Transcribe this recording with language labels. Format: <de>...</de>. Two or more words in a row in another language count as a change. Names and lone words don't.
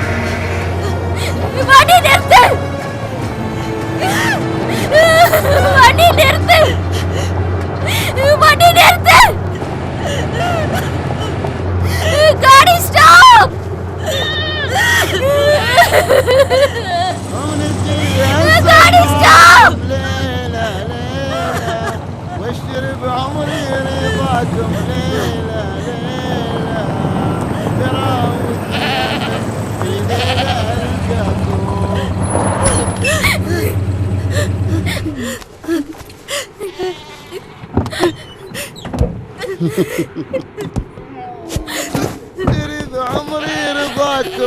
<ta>வண்டி நிறுத்து. வண்டி நிறுத்து. வண்டி நிறுத்து.</ta> <hi>गाड़ी स्टॉप. गाड़ी स्टॉप.</hi> <ar>واشتري بعمري رضاكم. ليلى ليلى تراوح في ليلى تريد عمري رضاكم.</ar>